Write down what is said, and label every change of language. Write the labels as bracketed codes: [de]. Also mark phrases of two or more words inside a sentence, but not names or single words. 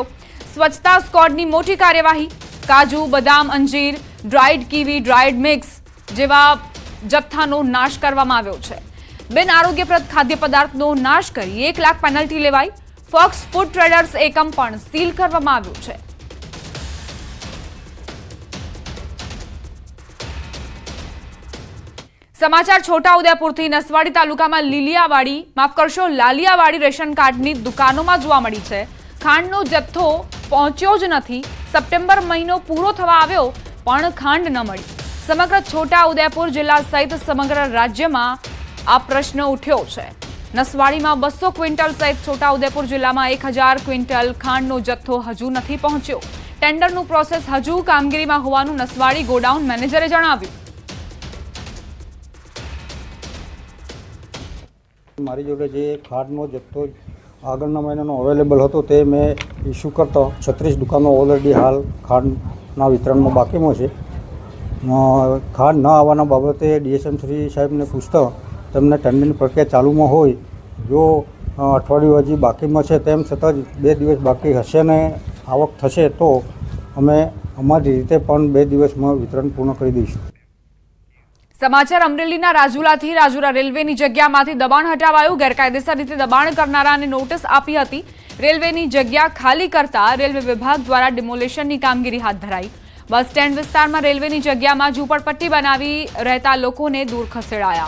[gu] સ્વચ્છતા સ્ક્વોડની મોટી કાર્યવાહી કાજુ બદામ અંજીર ડ્રાઈડ કીવી ડ્રાઈડ મિક્સ જેવા જથ્થાનો નાશ કરવામાં આવ્યો છે। બિન આરોગ્યપ્રદ ખાદ્ય પદાર્થનો નાશ કરી 1 લાખ પેનલ્ટી લેવાઈ। ફોક્સ ફૂડ ટ્રેડર્સ એકમ પણ સીલ કરવામાં આવ્યું છે। સમાચાર છોટાઉદેપુરથી નસવાડી તાલુકામાં લાલિયાવાડી રેશન કાર્ડની દુકાનોમાં જોવા મળી છે। ખાંડનો જથ્થો પહોંચ્યો જ નથી। સપ્ટેમ્બર મહિનો પૂરો થવા આવ્યો પણ ખાંડ ન મળી। સમગ્ર છોટાઉદેપુર જિલ્લા સહિત સમગ્ર રાજ્યમાં આ પ્રશ્ન ઉઠ્યો છે। નસવાડીમાં 200 ક્વિન્ટલ સહિત છોટાઉદેપુર જિલ્લામાં 1000 ક્વિન્ટલ ખાંડનો જથ્થો હજુ નથી પહોંચ્યો। ટેન્ડરનું પ્રોસેસ હજુ કામગીરીમાં હોવાનું નસવાડી ગોડાઉન મેનેજરે જણાવ્યું। મારી જોડે જે ખાંડનો જત્થો આગળના મહિનાનો અવેલેબલ હતો તે મેં ઇશ્યૂ કરતા 36 દુકાનો ઓલરેડી હાલ ખાંડના વિતરણમાં બાકીમાં છે। ખાંડ ન આવવાના બાબતે ડીએસએમ શ્રી સાહેબને પૂછતા તેમને ટેન્ડરની પ્રક્રિયા ચાલુમાં હોય જો અઠવાડિયું હજી બાકીમાં છે તેમ છતાં 2 દિવસ બાકી હશે ને આવક થશે તો અમે અમારી રીતે પણ 2 દિવસમાં વિતરણ પૂર્ણ કરી દઈશું। સમાચાર અમરેલીના રાજુલાથી રાજુલા રેલવેની જગ્યામાંથી દબાણ હટાવાયું। ગેરકાયદેસર રીતે દબાણ કરનારાને નોટિસ આપી હતી। રેલવેની જગ્યા ખાલી કરતા રેલવે વિભાગ દ્વારા ડિમોલેશનની કામગીરી હાથ ધરાઈ। બસ સ્ટેન્ડ વિસ્તારમાં રેલવેની જગ્યામાં ઝૂંપડપટ્ટી બનાવી રહેતા લોકોને દૂર ખસેડાયા।